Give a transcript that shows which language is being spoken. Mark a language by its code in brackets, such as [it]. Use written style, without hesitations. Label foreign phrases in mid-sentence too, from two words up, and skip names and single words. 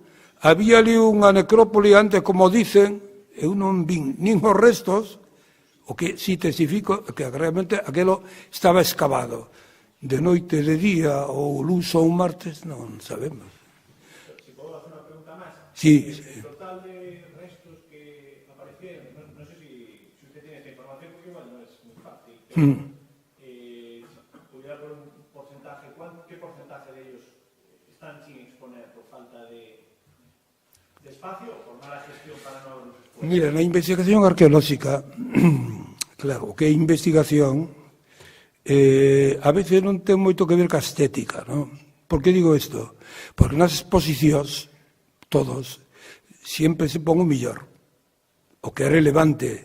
[gl] Había ali unha necrópoli antes, como dicen, eu non vin nin os restos, o que si testifico que realmente aquilo estaba excavado. De noite, de día, ou luns ou martes, non sabemos. Si podo hacer unha pregunta máis. Sí. [es] El total de restos que aparecieron, [gl] non sei [es] si usted tiene esta información, porque igual non es [gl] moi fácil, [es] pero pudiera dar un porcentaje, ¿qué porcentaje de ellos están sin exponer por falta de espacio o por mala gestión para non haberlos expuesto? [gl] Mira, na investigación arqueolóxica, claro, que é investigación, a veces non ten moito que ver ca estética, non? Por que digo isto? Porque nas exposicións, todos, sempre se pon o millor, o que é relevante.